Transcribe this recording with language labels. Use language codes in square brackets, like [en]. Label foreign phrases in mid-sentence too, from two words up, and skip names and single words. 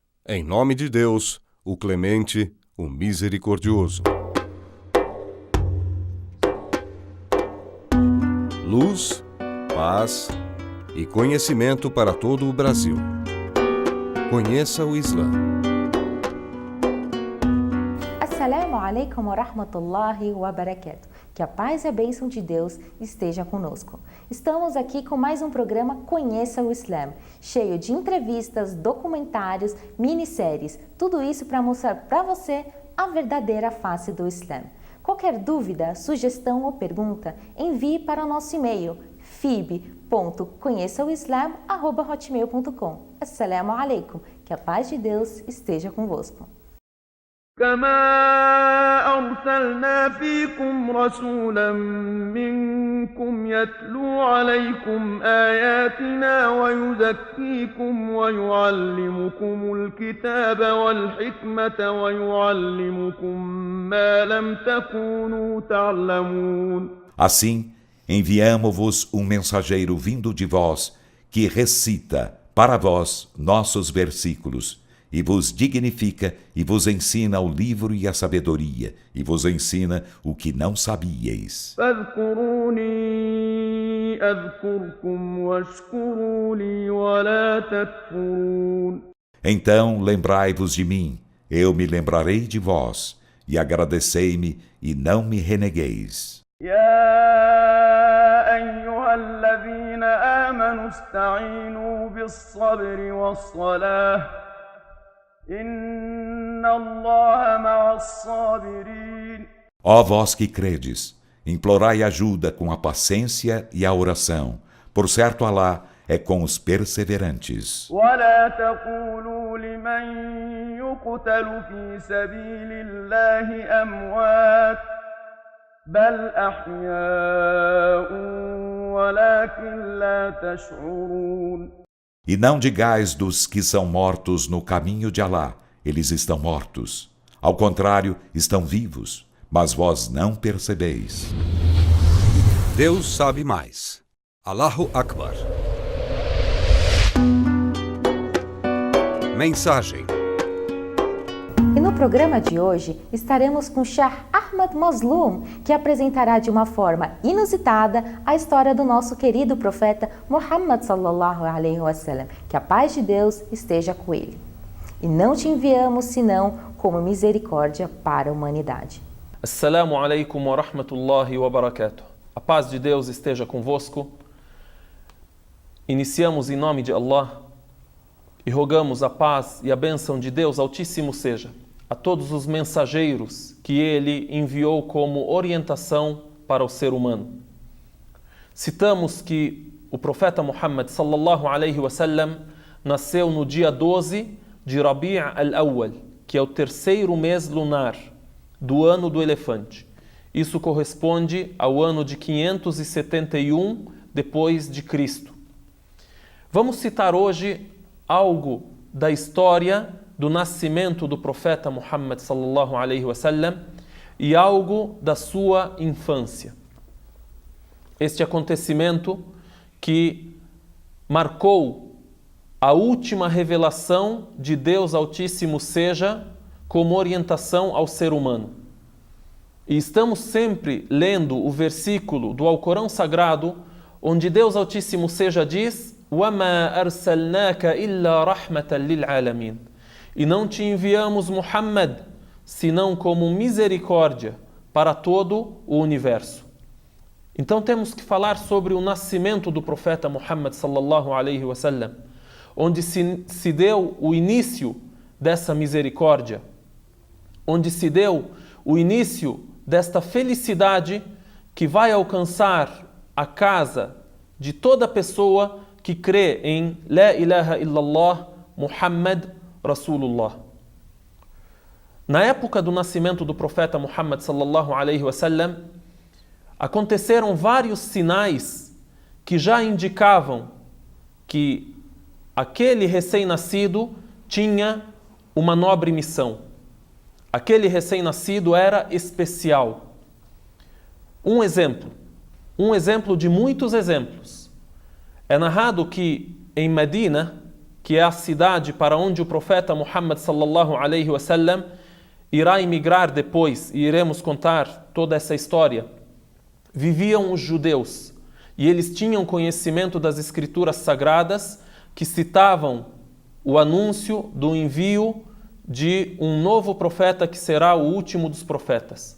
[pt] Em nome de Deus, o Clemente, o Misericordioso. Luz, paz e conhecimento para todo o Brasil. Conheça o Islã. [ar] السلام عليكم ورحمة الله وبركاته. [pt] Que a paz e a bênção de Deus esteja conosco. Estamos aqui com mais um programa Conheça o Islã, cheio de entrevistas, documentários, minisséries, tudo isso para mostrar para você a verdadeira face do Islã. Qualquer dúvida, sugestão ou pergunta, envie para o nosso e-mail fib.conheçaoislam@hotmail.com. [ar] السلام عليكم. [pt] Que a paz de Deus esteja convosco. [ar] كما أرسلنا فيكم رسولا منكم يتلو عليكم آياتنا ويزكيكم ويعلمكم الكتاب والحكمة ويعلمكم ما لم تكونوا تعلمون. [pt] Assim, enviamo-vos um mensageiro vindo de vós, que recita para vós nossos versículos, e vos dignifica e vos ensina o livro e a sabedoria, e vos ensina o que não sabíeis. [ar] فاذكروني أذكركم واشكروا لي ولا تكفرون. [pt] Então lembrai-vos de mim, eu me lembrarei de vós, e agradecei-me e não me renegueis. [ar] يا أيها الذين آمنوا استعينوا بالصبر والصلاة إن الله مع الصابرين. [pt] Ó vós que credes, implorai ajuda com a paciência e a oração. Por certo, Alá é com os perseverantes. [ar] ولا تقولوا لمن يقتل في سبيل الله أموات بل أحياء ولكن لا تشعرون. [pt] E não digais dos que são mortos no caminho de Alá, eles estão mortos. Ao contrário, estão vivos, mas vós não percebeis. Deus sabe mais. [ar] الله أكبر. [pt] Mensagem. E no programa de hoje estaremos com Shah Ahmad Mazloum, que apresentará de uma forma inusitada a história do nosso querido profeta Muhammad [ar] صلى الله عليه وسلم. [pt] Que a paz de Deus esteja com ele. E não te enviamos senão como misericórdia para a humanidade. [ar] السلام عليكم ورحمة الله وبركاته. [pt] A paz de Deus esteja convosco. Iniciamos em nome de Allah e rogamos a paz e a bênção de Deus Altíssimo seja a todos os mensageiros que Ele enviou como orientação para o ser humano. Citamos que o profeta Muhammad [ar] صلى الله عليه وسلم [pt] nasceu no dia 12 de Rabi' al-Awwal, que é o terceiro mês lunar do ano do elefante. Isso corresponde ao ano de 571 depois de Cristo. Vamos citar hoje algo da história do nascimento do profeta Muhammad [ar] صلى الله عليه وسلم [pt] e algo da sua infância. Este acontecimento que marcou a última revelação de Deus Altíssimo seja como orientação ao ser humano. E estamos sempre lendo o versículo do Alcorão Sagrado onde Deus Altíssimo seja diz [ar] وَمَا أَرْسَلْنَاكَ إِلَّا رَحْمَةً لِلْعَالَمِينَ. [pt] E não te enviamos Muhammad senão como misericórdia para todo o universo. Então temos que falar sobre o nascimento do profeta Muhammad [ar] صلى الله عليه وسلم, [pt] onde se deu o início dessa misericórdia, onde se deu o início desta felicidade que vai alcançar a casa de toda pessoa que crê em [ar] لا إله إلا الله محمد رسول الله. [pt] Na época do nascimento do profeta Muhammad [ar] صلى الله عليه وسلم, [pt] aconteceram vários sinais que já indicavam que aquele recém-nascido tinha uma nobre missão. Aquele recém-nascido era especial. Um exemplo de muitos exemplos. É narrado que em Medina, que é a cidade para onde o profeta Muhammad [ar] صلى الله عليه وسلم [pt] irá emigrar depois, e iremos contar toda essa história, viviam os judeus, e eles tinham conhecimento das escrituras sagradas que citavam o anúncio do envio de um novo profeta que será o último dos profetas.